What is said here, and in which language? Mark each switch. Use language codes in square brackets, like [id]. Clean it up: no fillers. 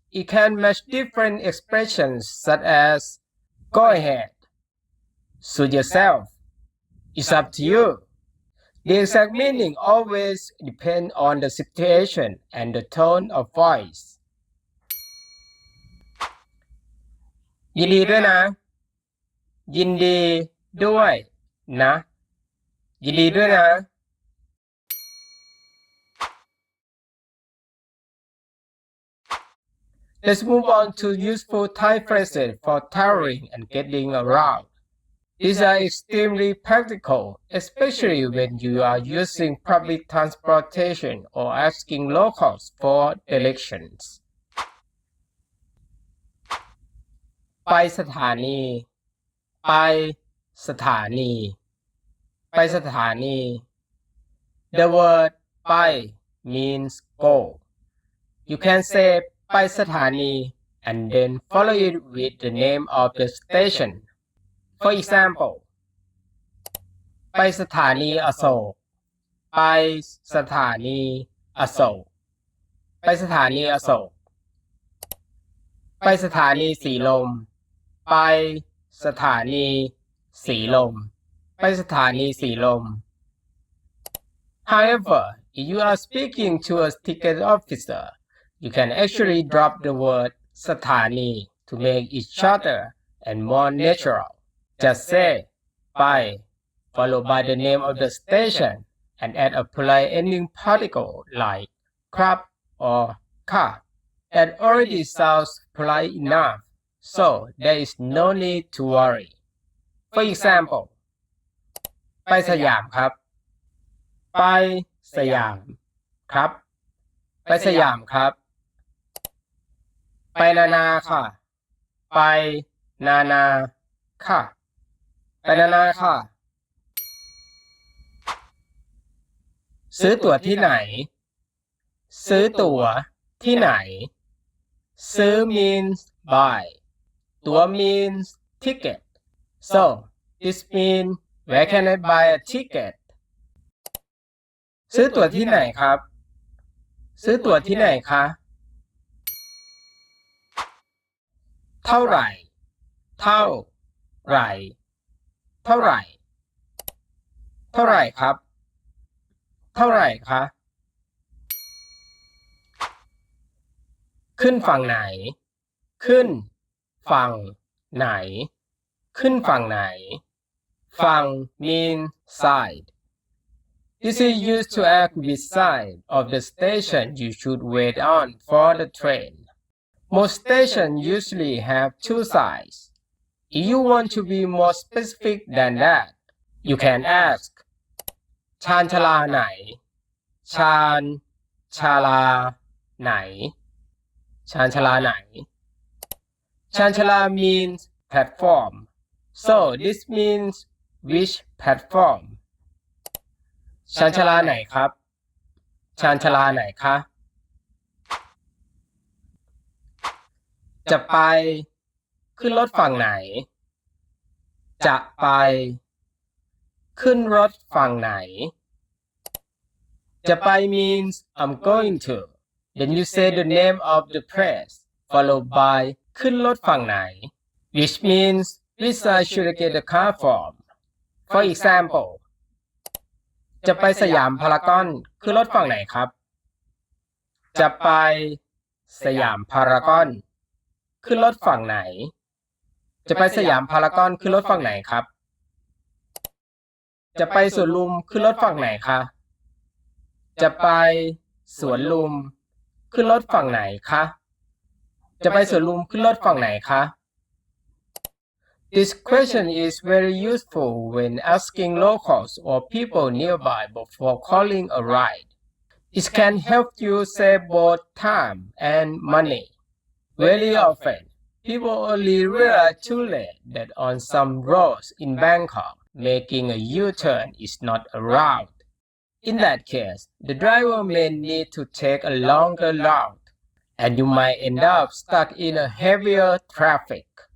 [en] it can match different expressions such as go ahead, suit yourself, it's up to you. The exact meaning always depends on the situation and the tone of voice. [th] ยินดีด้วยนะ ยินดีด้วยนะ ยินดีด้วยนะ [en] Let's move on to useful Thai phrases for traveling and getting around. These are extremely practical, especially when you are using public transportation or asking locals for directions. [th] ไปสถานี ไปสถานี ไปสถานี [en] The word ไป means go. You can say ไปสถานี and then follow it with the name of the station. For example, [th] ไปสถานีอโศก ไปสถานีอโศก ไปสถานีอโศก ไปสถานีสีลม ไปสถานีสีลม ไปสถานีสีลม [en] However, if you are speaking to a ticket officer, you can actually drop the word สถานี to make it shorter and more natural. Just say ไป followed by the name of the station and add a polite ending particle like ครับ or ค่ะ That already sounds polite enough, so there is no need to worry. For example, [th] ไปสยามครับ ไปสยามครับ ไปสยามครับ ไปนานาค่ะ ไปนานาค่ะ ไปนานาค่ะ ซื้อตั๋วที่ไหน ซื้อตั๋วที่ไหน ซื้อ [en] means buy. ตั๋ว means ticket. So, this means where can I buy a ticket? [th] ซื้อตั๋วที่ไหนครับ ซื้อตั๋วที่ไหนคะ เท่าไหร่ เท่าไหร่ เท่าไหร่ เท่าไหร่ครับ เท่าไหร่คะ ขึ้นฝั่งไหน ขึ้นฝั่งไหน ขึ้นฝั่งไหน ฝั่ง [en] mean side. This is used to act which side of the station you should wait on for the train. Most stations usually have two sides. If you want to be more specific than that, you can ask [th] ชานชาลาไหน ชานชาลาไหน ชานชาลาไหน [en] ชานชาลา means platform. So this means which platform. [th] ชานชาลาไหนครับ ชานชาลาไหนคะ จะไป ขึ้นรถฝั่งไหน จะไป ขึ้นรถฝั่งไหน จะไป [en] means I'm going to. Then you say the name of the place followed by ขึ้นรถฝั่งไหน which means which side should I get the car from. For example, [th] จะไปสยามพารากอนขึ้นรถฝั่งไหนครับ จะไปสยามพารากอนขึ้นรถฝั่งไหน จะไปสยามพารากอนขึ้นรถฝั่งไหนครับ จะไปสวนลุมขึ้นรถฝั่งไหนคะ จะไปสวนลุมขึ้นรถฝั่งไหนคะ จะไปสวนลุมขึ้นรถฝั่งไหนคะ [en] This question is very useful when asking locals or people nearby before calling a ride. It can help you save both time and money. Very often, people only realize too late that on some roads in Bangkok, making a U-turn is not allowed. In that case, the driver may need to take a longer route, and you might end up stuck in a heavier traffic.